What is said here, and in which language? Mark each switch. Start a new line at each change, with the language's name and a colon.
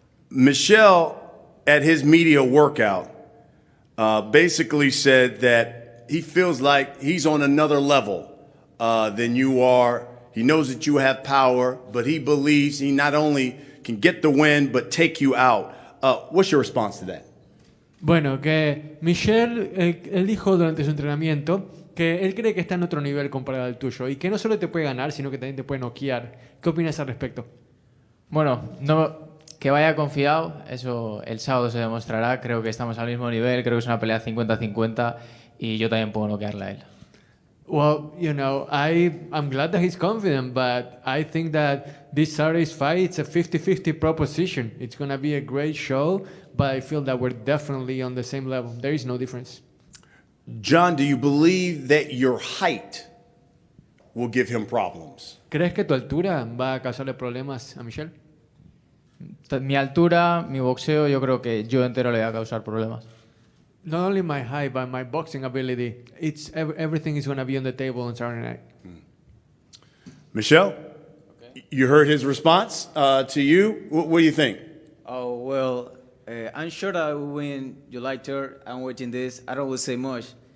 English: Michel, at his media workout, basically said that he feels like he's on another level than you are. He knows that you have power, but he believes he not only can get the win, but take you out. What's your response to that?
Spanish: Bueno, que Michel, él dijo durante su entrenamiento que él cree que está en otro nivel comparado al tuyo y que no solo te puede ganar, sino que también te puede noquear. ¿Qué opinas al respecto? Bueno, que vaya confiado, eso el sábado se demostrará. Creo que estamos al mismo nivel, creo que es una pelea 50-50 y yo también puedo noquearle a él.
English: Well, I'm glad that he's confident, but I think that this Saturday's fight, it's a 50-50 proposition. It's going to be a great show, but I feel that we're definitely on the same level. There is no difference. John, do you believe that your height will give him problems?
Spanish: ¿Crees que tu altura va a causarle problemas a Michel? Mi altura, mi boxeo, yo creo que yo entero le voy a causar problemas.
English: Not only my height, but my boxing ability. Everything is going to be on the table on Saturday night. Michel, okay. You heard his response to you. What do you think? Oh, well, I'm sure that I will win July 3rd. I'm watching this. I don't will say much.